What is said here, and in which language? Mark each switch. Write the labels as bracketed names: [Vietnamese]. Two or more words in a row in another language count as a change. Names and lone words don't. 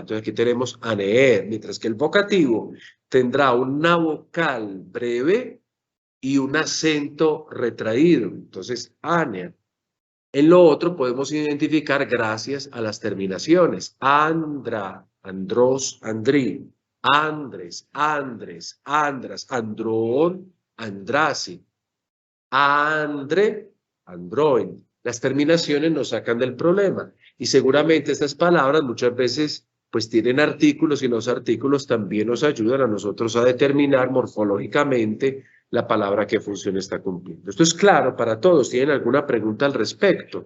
[Spanish] Entonces, aquí tenemos aneer, mientras que el vocativo tendrá una vocal breve y un acento retraído. Entonces, aner. En lo otro podemos identificar gracias a las terminaciones. Andra, [Greek] andros, andrí, andres, andres, andras, andrón, andrasi, andre, [Spanish] android. Las terminaciones nos sacan del problema. Y seguramente estas palabras muchas veces pues tienen artículos y los artículos también nos ayudan a nosotros a determinar morfológicamente la palabra que función está cumpliendo. Esto es claro para todos. ¿Tienen alguna pregunta al respecto?